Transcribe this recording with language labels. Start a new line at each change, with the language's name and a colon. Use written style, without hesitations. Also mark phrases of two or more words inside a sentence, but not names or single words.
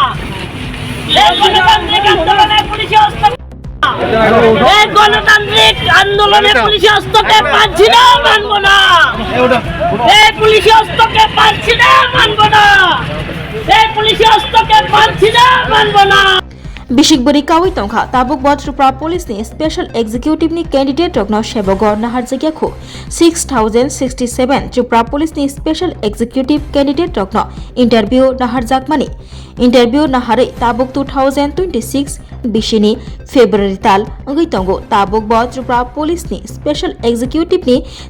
Bangla: গণতান্ত্রিক আন্দোলনে পুলিশি হস্তক্ষেপ, গণতান্ত্রিক আন্দোলনে পুলিশি হস্তক্ষেপ পাচ্ছি না, মানব না। পুলিশি হস্তক্ষেপ পাচ্ছি না, মানব না। পুলিশি হস্তক্ষেপ পাচ্ছি না, মানব না।
Kok Borok: Bishikbari Kawi Tongkha Tabuk Tripura Police ni
English: Special Executive
Kok Borok: ni Candidate Rokno Shebogor Nahar Jagyakho 6067 Tripura Police ni
English: Special Executive Candidate
Kok Borok: Rokno Interview Nahar Jakmani Interview Nahare Tabuk 2026 Bishini February Tal Ngai Tongo Tabuk Tripura Police ni
English: Special Executive
Kok Borok: ni